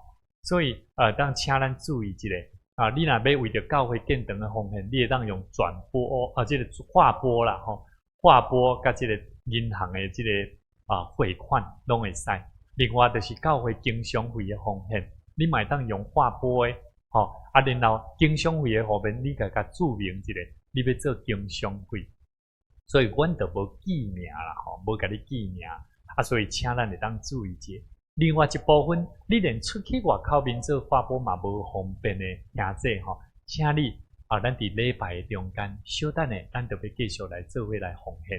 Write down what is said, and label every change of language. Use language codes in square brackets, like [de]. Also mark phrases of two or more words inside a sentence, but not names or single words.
[nan] 所以当请咱注意一下你若要为着教会建堂的奉献，你会当用转播这个划拨啦吼，划拨甲这个银行的这个汇款拢会使。另外就是教会经常费的奉献，你嘛会当用划拨的吼，然后经常费的后面你甲注明一下，你要做经常费。所以阮就无记名啦吼，无甲你记名所以请咱会当注意者。另外一部分，你连出去外口面做划拨嘛无方便的兄弟吼，请你咱伫礼拜的中间，小等的咱就要继续来做伙来奉献。